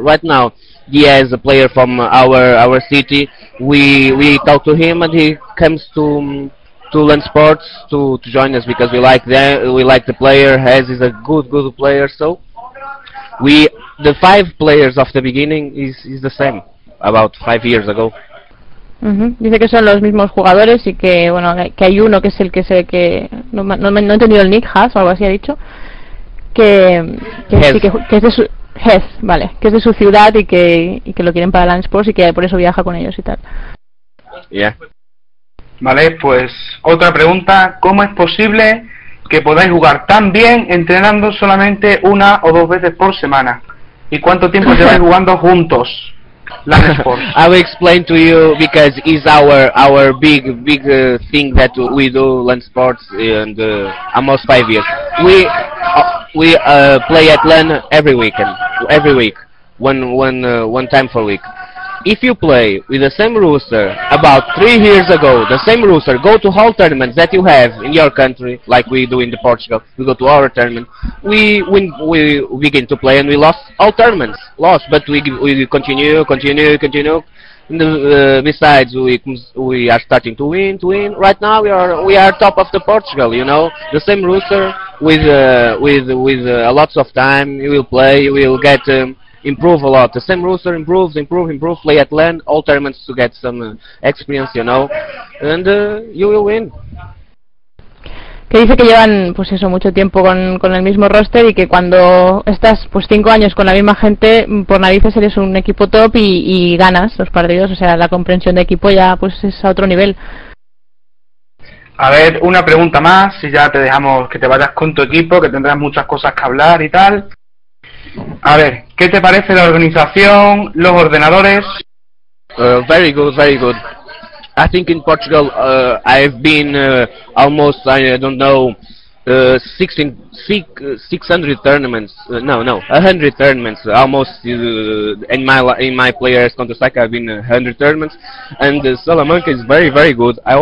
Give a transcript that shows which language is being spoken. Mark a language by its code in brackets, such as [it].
[en] Right now, he has a player from our city. We talk to him, and he comes to Lan Sports to join us because we like the player. Hez is a good player, so the 5 players of the beginning is the same. About 5 years ago. Uh-huh. [es] Dice que son los mismos jugadores y que bueno que hay uno que es el que se que no he entendido el nick Hez o algo así ha dicho que es de su Hez, vale, que es de su ciudad y que lo quieren para Lan Sports y que por eso viaja con ellos y tal. Yeah. Vale, pues otra pregunta, ¿cómo es posible que podáis jugar tan bien entrenando solamente 1 o 2 veces por semana? ¿Y cuánto tiempo lleváis jugando juntos? [en] I will explain to you because it's our big thing that we do Lan Sports and almost 5 years. We play at Lan every weekend, every week, one time per week. If you play with the same roster about 3 years ago, the same roster, go to all tournaments that you have in your country, like we do in the Portugal, we go to our tournament, we begin to play and we lost all tournaments, lost, but we continue. And besides, we are starting to win. Right now we are top of the Portugal, you know, the same roster with a lot of time, you will play, you will get... improve a lot. The same roster improves, play at LAN, all tournaments to get some experience, you know, and you will win. [es] Que dice que llevan, pues eso, mucho tiempo con el mismo roster y que cuando estás, pues 5 años con la misma gente, por narices eres un equipo top y ganas los partidos, o sea, la comprensión de equipo ya, pues es a otro nivel. A ver, una pregunta más y ya te dejamos que te vayas con tu equipo, que tendrás muchas cosas que hablar y tal. A ver, ¿qué te parece la organización, los ordenadores? [en] Very good, very good. I think in Portugal I've been almost, I don't know, 600 tournaments, 100 tournaments, almost in my players' Counter-Strike I've been 100 tournaments, and Salamanca is very, very good.